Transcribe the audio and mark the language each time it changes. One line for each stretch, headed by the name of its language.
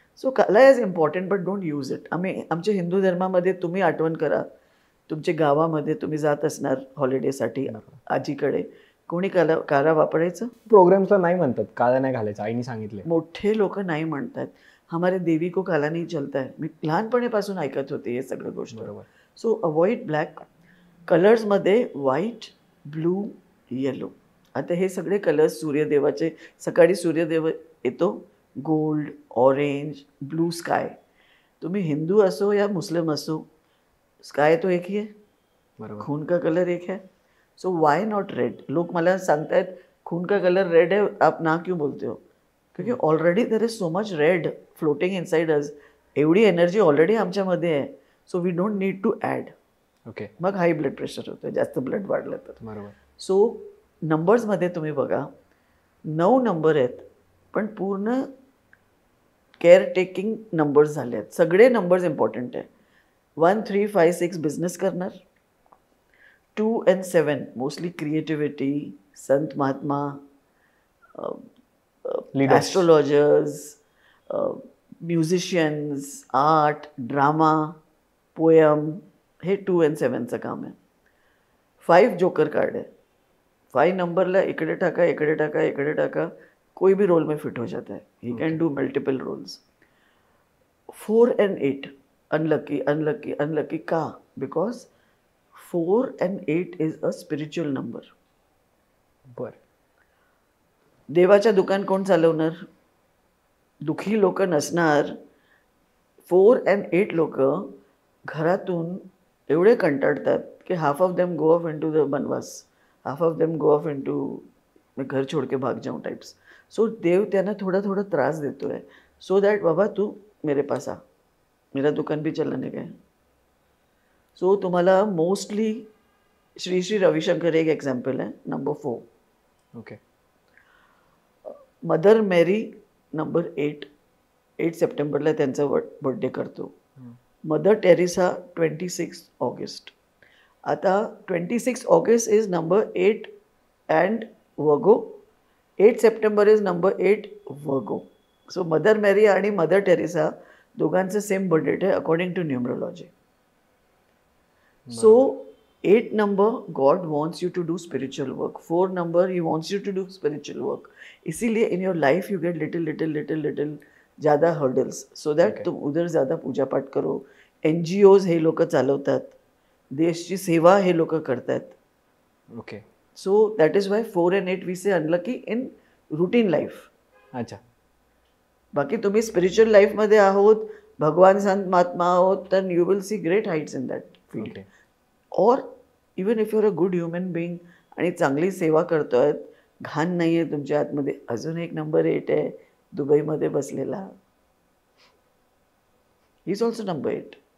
English: So kala is important but don't use it.
Marathi: आमच्या हिंदू धर्मामध्ये तुम्ही आठवण करा, तुमच्या गावामध्ये तुम्ही जात असणार हॉलिडेसाठी आजीकडे, कोणी काला वापरायचं? प्रोग्राम्सला नाही म्हणतात, काला नाही घालायचं, आईने सांगितले. मोठे लोक नाही म्हणतात.
Hindi: हमारे देवी को काला नहीं चलता है.
Marathi: मी लहानपणीपासून ऐकत होते हे सगळं गोष्ट. बरोबर.
English: So avoid black. कलर्समध्ये white, blue, yellow.
Marathi: आता हे सगळे कलर्स सूर्यदेवाचे. सकाळी सूर्यदेव येतो, गोल्ड, ऑरेंज, ब्लू स्काय. तुम्ही हिंदू असो या मुस्लिम असो,
Hindi: स्काय तो एक ही है,
Marathi: बरोबर.
Hindi: खून का कलर एक है. सो वाई नॉट रेड.
Marathi: लोक मला सांगतायत
Hindi: खून का कलर रेड है, आप ना क्यों बोलते हो?
English: क्योंकि already there is so much red floating inside us.
Marathi: एवढी एनर्जी ऑलरेडी आमच्यामध्ये आहे.
English: So we don't need to add. Okay,
Marathi: मग हाय ब्लड प्रेशर होतं जास्त ब्लड वाढलं तर. बरोबर. सो नंबर्समध्ये तुम्ही बघा 9 नंबर आहेत पण पूर्ण केअर टेकिंग नंबर्स झाले आहेत. सगळे नंबर्स इम्पॉर्टंट आहे. 1, 3, 5, 6 बिझनेस करणार. 2 and 7 mostly creativity, Sant Mahatma,
English: Leaders.
Marathi: ॲस्ट्रोलॉजर्स, musicians, art, drama, poem, हे 2 and 7चं काम आहे.
Hindi: 5 जोकर कार्ड है.
Marathi: 5 नंबरला इकडे टाका, इकडे टाका, इकडे टाका,
Hindi: कोई भी रोल में फिट हो जाता है.
English: He can do multiple roles. 4 and 8 unlucky, unlucky, unlucky. का? Because 4 and 8 is a spiritual number.
Marathi: बर. देवाच्या दुकान कोण चालवणार? दुःखी लोक नसणार.
English: 4 and 8 लोक घरातून एवढे कंटाळतात की half of them go off into the banvas, half of them go off into
Hindi: मैं घर छोड़ के भाग जाऊँ
English: Types.
Hindi: सो
Marathi: देव त्यांना थोड़ा थोड़ा त्रास देतो
Hindi: है सो दैट बाबा तू मेरे पास आ, मेरा दुकान भी चलने गए.
Marathi: सो तुम्हाला मोस्टली श्री श्री रविशंकर
Hindi: एक एग्जाम्पल है,
Marathi: नंबर 4.
English: Okay.
Marathi: मदर मेरी नंबर 8 सप्टेंबरला त्यांचा बर्थडे करतो.
English: Mother Teresa 26 August. आता 26 August is number 8 and Virgo. 8 September is number 8 Virgo. So
Marathi: mother मेरी आणि मदर टेरेसा दोघांचं सेम बर्थडे आहे
English: According to numerology. So 8 number God wants you to do spiritual work. 4 number He wants you to do spiritual work. इसीलिए in your life you get little ज़्यादा hurdles so that
Hindi: तुम उधर ज़्यादा पूजा पाठ करो.
Marathi: NGOs हे लोक चालवतात, देशची सेवा हे लोक करतात.
English: Okay. So that is why 4 and 8 we say unlucky in routine life.
Hindi: अच्छा.
Marathi: बाकी तुम्ही स्पिरिच्युअल लाईफमध्ये आहोत, भगवान संत महात्मा आहोत, तर
English: You will see great heights in that field. Okay. और even if your a good human being
Marathi: आणि चांगली सेवा करतोय, घाण नाही आहे तुमच्या आतमध्ये. अजून एक नंबर 8 आहे दुबईमध्ये बसलेला,
English: He is also number 8.